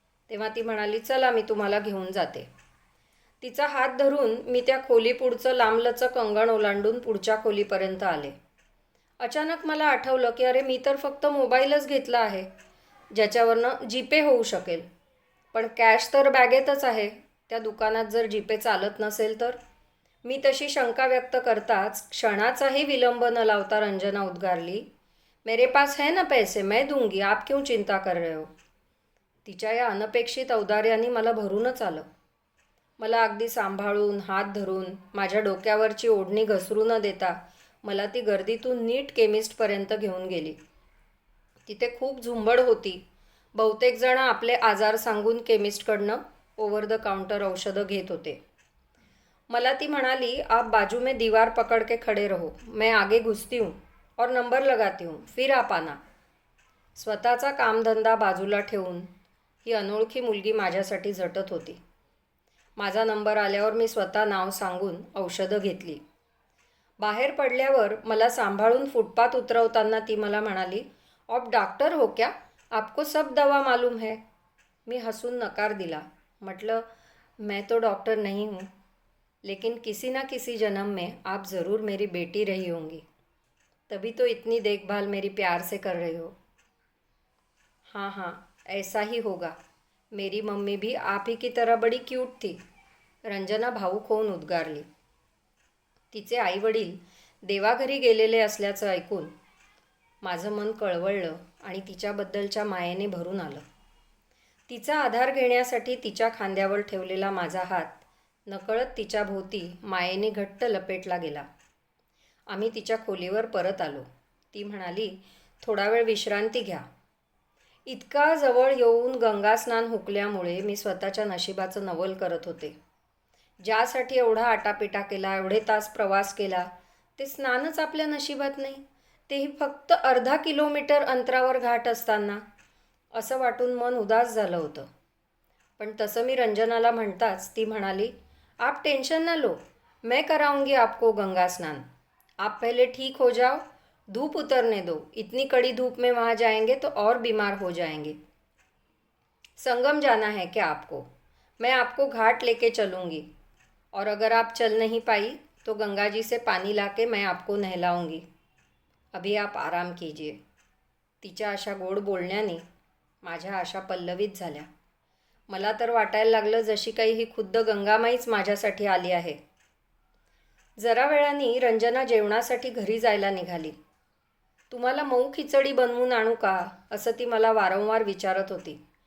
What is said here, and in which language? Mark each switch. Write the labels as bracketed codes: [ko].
[mr] तेव्हा ती म्हणाली, चला मी तुम्हाला घेऊन जाते. तिचा हात धरून मी त्या खोलीपुढचं लांबलचक अंगण ओलांडून पुढच्या खोलीपर्यंत आले. अचानक मला आठवलं की अरे, मी तर फक्त मोबाईलच घेतला आहे ज्याच्यावरनं जीपे होऊ शकेल. पण कॅश तर बॅगेतच आहे. त्या दुकानात जर जीपे चालत नसेल तर? मी तशी शंका व्यक्त करताच क्षणाचाही विलंब न लावता रंजना उद्गारली, [hi] मेरे पास है ना पैसे, मैं दूंगी, आप क्यों चिंता कर रहे हो? [mr] तिच्या या अनपेक्षित औदार्याने मला भरूनच आलं. मला अगदी सांभाळून, हात धरून, माझ्या डोक्यावरची ओढणी घसरू न देता मला ती गर्दीतून नीट केमिस्टपर्यंत घेऊन गेली. तिथे खूप झुंबड होती. बहुतेक जण आपले आजार सांगून केमिस्टकडनं ओव्हर द काउंटर औषधं घेत होते. मला ती म्हणाली, [hi] आप बाजू में दीवार पकड़ के खड़े रहो, मैं आगे घुसती हूँ और नंबर लगाती हूँ, फिर आप आना. [mr] स्वतःचा कामधंदा बाजूला ठेवून ही अनोळखी मुलगी माझ्यासाठी झटत होती. माझा नंबर आल्यावर मी स्वतः नाव सांगून औषधं घेतली. बाहेर पडल्यावर मला सांभाळून फुटपाथ उतरवताना ती मला म्हणाली, [hi] आप डॉक्टर हो क्या? आपको सब दवा मालूम है. [mr] मी हसून नकार दिला. म्हटलं, [hi] मैं तो डॉक्टर नहीं हूँ, लेकिन किसी ना किसी जन्म में आप ज़रूर मेरी बेटी रही होंगी, तभी तो इतनी देखभाल मेरी प्यार से कर रही हो. हाँ हाँ, ऐसा ही होगा. मेरी मम्मी भी आप ही की तरह बड़ी क्यूट थी. [mr] रंजना भावूक होऊन उद्गारली. तिचे आईवडील देवाघरी गेलेले असल्याचं ऐकून माझं मन कळवळलं आणि तिच्याबद्दलच्या मायेने भरून आलं. तिचा आधार घेण्यासाठी तिच्या खांद्यावर ठेवलेला माझा हात नकळत तिच्या भोवती मायेने घट्ट लपेटला गेला. आम्ही तिच्या खोलीवर परत आलो. ती म्हणाली, थोडा वेळ विश्रांती घ्या. इतका जवळ येऊन गंगास्नान हुकल्यामुळे मी स्वतःच्या नशिबाचं नवल करत होते. ज्यासाठी एवढा आटापिटा केला, एवढे तास प्रवास केला, ते स्नानच आपल्या नशिबात नाही, तेही फक्त अर्धा किलोमीटर अंतरावर घाट असताना. असं वाटून मन उदास झालं होतं. पण तसं मी रंजनाला म्हणताच ती म्हणाली, [hi] आप टेंशन ना लो, मैं कराऊंगी आपको गंगा स्नान. आप पहले ठीक हो जाओ, धूप उतरने दो, इतनी कड़ी धूप में वहाँ जाएंगे तो और बीमार हो जाएंगे. संगम जाना है क्या आपको? मैं आपको घाट लेके चलूँगी, और अगर आप चल नहीं पाई तो गंगा जी से पानी लाके मैं आपको नहलाऊंगी. अभी आप आराम कीजिए. [mr] तिच्या अशा गोड बोलण्याने माझ्या आशा पल्लवित झाल्या. मला तर वाटायला लागलं जशी काही ही खुद्द गंगामाईच माझ्यासाठी आली आहे. जरा वेळाने रंजना जेवणासाठी घरी जायला निघाली. तुम्हाला मऊ खिचडी बनवून आणू का, असं ती मला वारंवार विचारत होती.